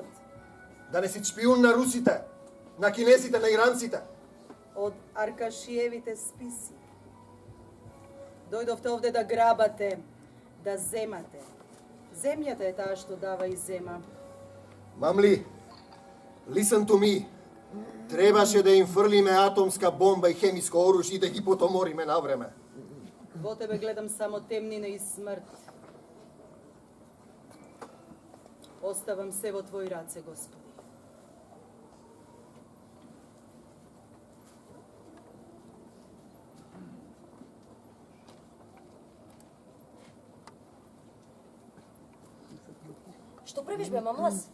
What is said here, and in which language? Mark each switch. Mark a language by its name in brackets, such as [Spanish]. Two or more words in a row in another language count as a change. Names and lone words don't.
[Macedonian] Да не си шпион на русите, на кинесите, на иранците. Од Аркашиевите списи. Дојдовте овде да грабате, да земате. Земјата е таа што дава и зема. Мамли, [English] listen to me. [Macedonian] Требаше да им фрлиме атомска бомба и хемиско оружје и да ги потомориме на време. Во тебе гледам само темнина и смрт. Оставам се во Твои раце, Господи. Што правиш бе, мамлас?